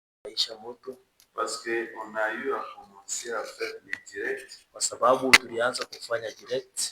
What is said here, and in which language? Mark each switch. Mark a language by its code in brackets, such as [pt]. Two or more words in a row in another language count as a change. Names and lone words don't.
[sw] itaisha moto, [fr] parce qu'on a eu à commencer à faire les directs [sw] kwa sababu tulianza kufanya direct